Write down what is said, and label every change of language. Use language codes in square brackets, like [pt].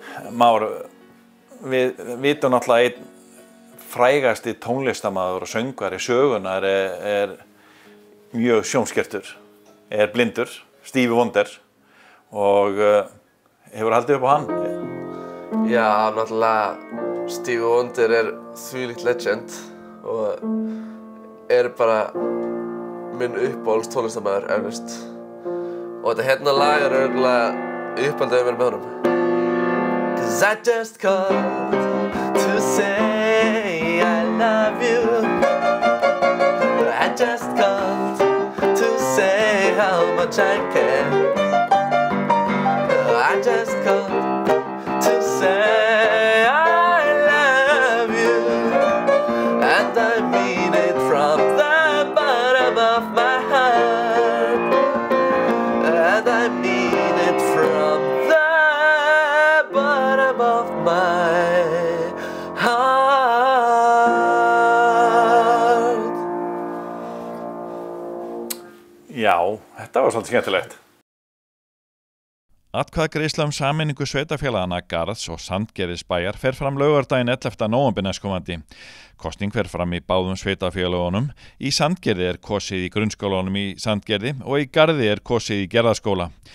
[is] Már, við vitum náttúrulega einn frægasti tónlistarmaður og söngvari sögunar er mjög sjónskertur, er blindur, Stevie Wonder og hefur haldið upp á hann? Já, náttúrulega Stevie Wonder er þvílíkt legend og er bara minn uppáhalds tónlistarmaður eflaust. Og þetta hérna lag er örugglega uppáldið mér með honum. [en] 'Cause I just called to say I love you. I just called to say how much I care. I just called to say I love you. And I mean it from the bottom of my heart. And I mean it from the bottom of my heart. [is] Já, þetta var svolítið skemmtilegt. Atkvæðagreiðsla sameiningu sveitarfélagana Garðs og Sandgerðisbæjar fer fram laugardaginn 11. nóvember næstkomandi. Kosning fer fram í báðum sveitarfélagunum. Í Sandgerði er kosið í grunnskólanum í Sandgerði og í Garði er kosið í Gerðaskóla.